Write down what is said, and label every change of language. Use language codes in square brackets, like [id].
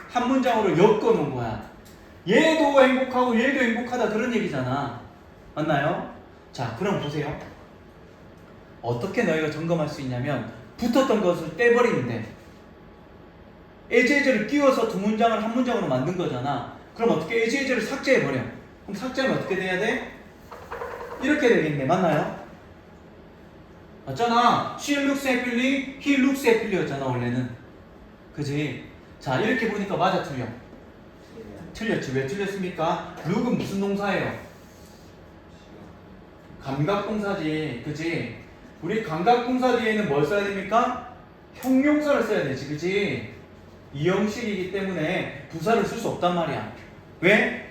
[ko] 한 문장으로 엮어 놓은 거야. 얘도 행복하고 얘도 행복하다 그런 얘기잖아. 맞나요? 자, 그럼 보세요. 어떻게 너희가 점검할 수 있냐면 붙었던 것을 떼버리면 돼. as is를 끼워서 두 문장을 한 문장으로 만든 거잖아. 그럼 어떻게 as is를 삭제해버려. 그럼 삭제하면 어떻게 돼야 돼? 이렇게 되겠네. 맞나요? 맞잖아. [en] She looks happily, he looks happy [ko] 였잖아 원래는. 그지? 자, 이렇게 보니까 맞아 틀려? 틀렸지. 왜 틀렸습니까? look은 무슨 동사예요? 감각동사지. 그지? 우리 감각동사 뒤에는 뭘 써야 됩니까? 형용사를 써야 되지. 그지? 이 형식이기 때문에 부사를 쓸 수 없단 말이야. 왜?